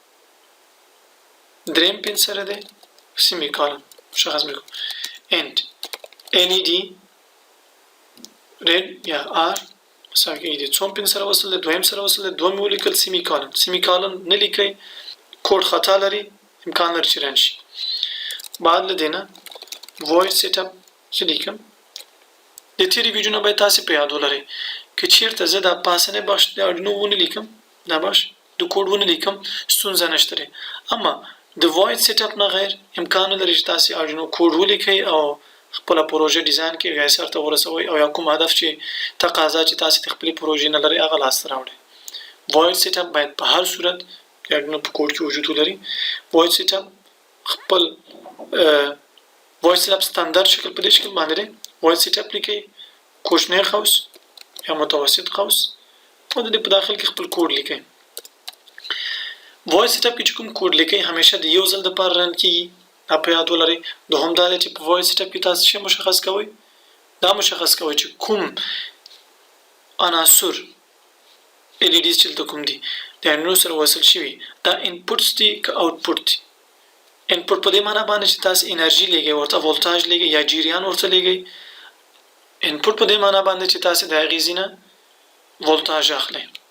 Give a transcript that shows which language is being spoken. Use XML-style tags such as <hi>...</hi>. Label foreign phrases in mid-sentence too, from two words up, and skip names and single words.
<ps>دریم پین سره دی سیمی کالن مشخص مې کوم انټ</ps> <en>LED red</en> <ps>یا R مساوي کېږي د څوم پین سره وصل دی دویم سره وصل دی دوم مې ولیکل سیمی کالن نه لیکئ کوډ خطا لري امکان لري چې رن شي بعد له دې نه</ps> <en>void setup</en> <ps>څه لیکم د تیرې ویډیو نه باید تاسې په یاد ولرئ که چیرته زه دا پاسنی بخش د اردینو ونه لیکم دا بخش د کوډ ونه لیکم ستونزه نشته دی اما د</ps> <en>void setup</en> <ps>نه غیر امکان نه لري چې تاسې اردینو کوډ ولیکئ او خپله پروژه ډیزاین کړئ یا سرته ورسوئ او یا کوم هدف چې تقاضا چې تاسې د خپلې پروژې نه لرئ هغه لاسته راوړئ</ps> <en>void setup</en> <ps>باید په هر صورت د اردینو په کوډ کې وجود ولري</ps> <en>void setup</en> <ps>خپل</ps> <en>void setup</en> <ps>ستاندرد شکل په دې شکل باندې دی</ps> <en>void setup</en> <ps>لیکئ کوچنی قوس یا متوسط قوس او د دې په داخل کې خپل کوډ لیکئ</ps> <en>void setup</en> <ps>کې چې کوم کوډ لیکئ همیشه د یو ځل لپاره رن کیږي دا په یاد ولرئ دوهم دا دی چې په</ps> <en>void setup</en> <ps>کې تاسو څه مشخص کوئ دا مشخص کوئ چې کوم عناصر LEDs چې دلته کوم دي د انرو سره وصل شوي دا انپوټس دي که آوټپوټ دي انپوټ په دې معنی باندې چې تاسو انرژي لګئ ورته ولټاژ لګئ یا جریان ورته لګئ انپوټ په دې معنی باندې چې تاسو د هغې ځای نه ولټاژ اخلئ</ps>